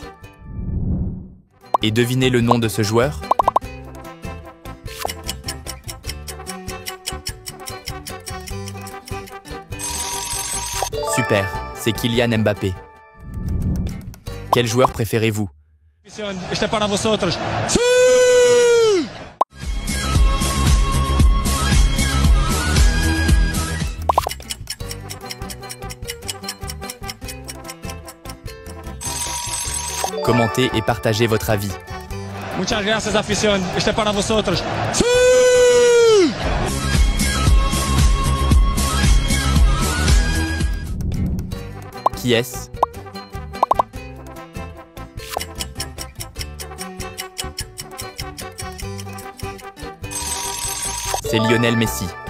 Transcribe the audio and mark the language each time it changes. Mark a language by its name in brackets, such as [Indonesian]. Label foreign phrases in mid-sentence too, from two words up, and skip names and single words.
[French] Et devinez le nom de ce joueur? Super, c'est Kylian Mbappé. Quel joueur préférez-vous? [Spanish] Este é para vosotros. [French] Commentez et partagez votre avis. [Spanish] Muchas gracias, afición. Este é para vosotros. [French] Qui est-ce? C'est Lionel Messi.